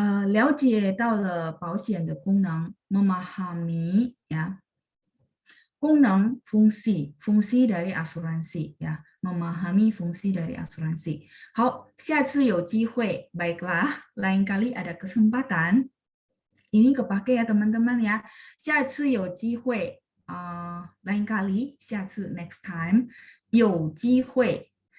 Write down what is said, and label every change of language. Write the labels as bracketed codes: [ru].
[zh] 了解到了保险的功能, [id] memahami ya. 功能 fungsi, fungsi dari asuransi ya, memahami fungsi dari asuransi. [zh] 好，下次有机会, [id] baiklah, lain kali ada kesempatan. Ini kepake ya teman-teman ya. [zh] 下次有机会, [id] lain kali, 下次 next time, 有机会.